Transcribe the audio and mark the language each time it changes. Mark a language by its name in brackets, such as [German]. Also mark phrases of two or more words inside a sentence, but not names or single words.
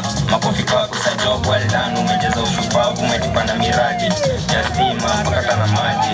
[Swahili] Makofi kwako sa [English] job well done, [Swahili] umejaza ushupavu, umetupanda miradi ya stima mpaka na maji.